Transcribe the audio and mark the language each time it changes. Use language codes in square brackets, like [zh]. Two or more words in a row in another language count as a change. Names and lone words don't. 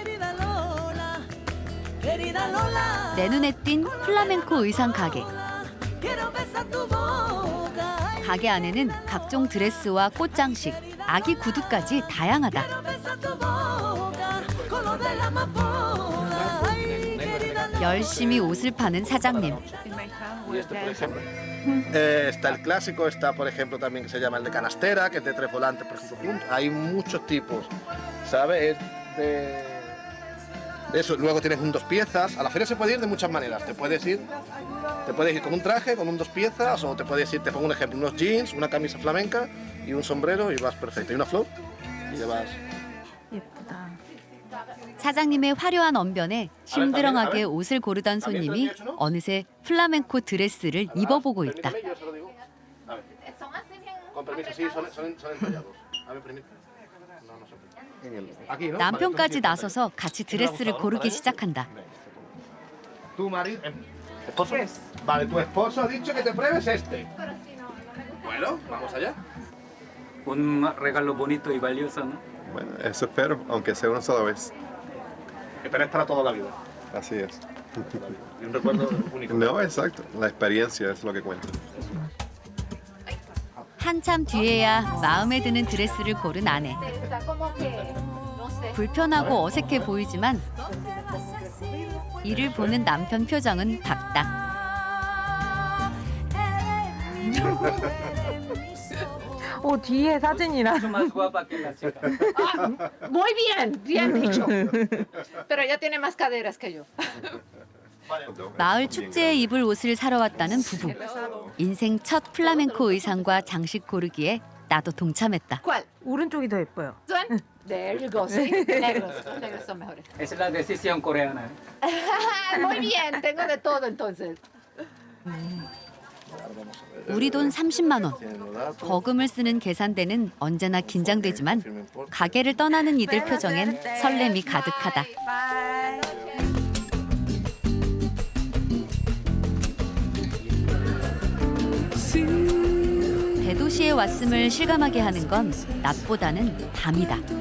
[ko] 내 눈에 띈 플라멩코 의상 가게. 가게 안에는 각종 드레스와 꽃장식, 아기 구두까지 다양하다. 열심히 옷을 파는 사장님. [es] Está el clásico, está por ejemplo también que se llama el de canastera, que es de 3 volantes, por ejemplo, juntos. Hay muchos tipos, ¿sabes? Es de eso. Luego tienes un 2 piezas. A la feria se puede ir de muchas maneras. Te puedes ir con un traje, con un 2 piezas, o te puedes ir, te pongo un ejemplo, unos jeans, una camisa flamenca y un sombrero y vas perfecto. Y una flor y te vas. [ko] 사장님의 화려한 언변에 심드렁하게 옷을 고르던 손님이 어느새 플라멩코 드레스를 입어보고 있다. 남편까지 나서서 같이 드레스를 고르기 시작한다. [es] Vale, tu esposo ha dicho que te pruebes este. Bueno, vamos allá. Un regalo bonito y valioso, ¿no? Bueno, eso espero, aunque sea una sola vez. Pero es para toda la vida. Así es. Y un recuerdo único. No, exacto. La experiencia es lo que cuenta. [ko] 한참 뒤에야 마음에 드는 드레스를 고른 아내. 불편하고 어색해 보이지만 이를 보는 남편 표정은 밝다. 뒤에 사진이랑. [es] Muy bien, bien dicho. Pero ella tiene más caderas que yo. [ko] 마을 축제에 입을 옷을 사러 왔다는 부부. 인생 첫 플라멩코 의상과 장식 고르기에 나도 동참했다. [es] ¿Cuál? [ko] 오른쪽이 더 예뻐요. [en] There you go, [es] sí. Negros, los negros son mejores. Esa es la decisión coreana. Muy bien, tengo de todo entonces. [ko] 우리 돈 30만 원. 거금을 쓰는 계산대는 언제나 긴장되지만 가게를 떠나는 이들 표정엔 설렘이 가득하다. 대도시에 왔음을 실감하게 하는 건 낮보다는 밤이다.